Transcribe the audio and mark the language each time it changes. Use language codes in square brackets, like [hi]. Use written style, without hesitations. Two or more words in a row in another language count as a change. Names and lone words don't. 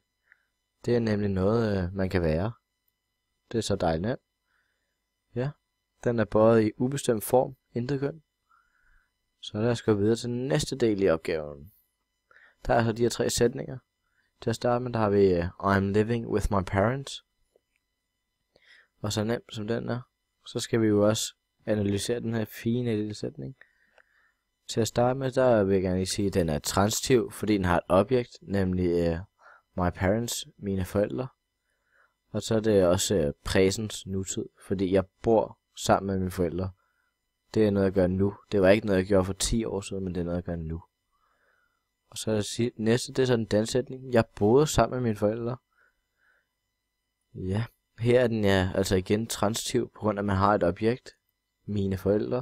[da] Det er nemlig noget, man kan være. Det er så dejligt nemt. Ja, den er både i ubestemt form, intet køn. Så lad os gå videre til den næste del i opgaven. Der er så de her 3 sætninger. Til at starte med, der har vi [en] I'm living with my parents. [da] Og så nemt som den er, så skal vi jo også analysere den her fine lille sætning. Til at starte med, der vil jeg gerne lige sige, at den er transitiv, fordi den har et objekt, nemlig [en] my parents, [da] mine forældre. Og så er det også præsens nutid, fordi jeg bor sammen med mine forældre. Det er noget, jeg gør nu. Det var ikke noget, jeg gjorde for 10 år siden, men det er noget, jeg gør nu. Og så er det næste, det er så den dansætning. Jeg boede sammen med mine forældre. Ja, her er den altså igen transitiv, på grund af, at man har et objekt, mine forældre.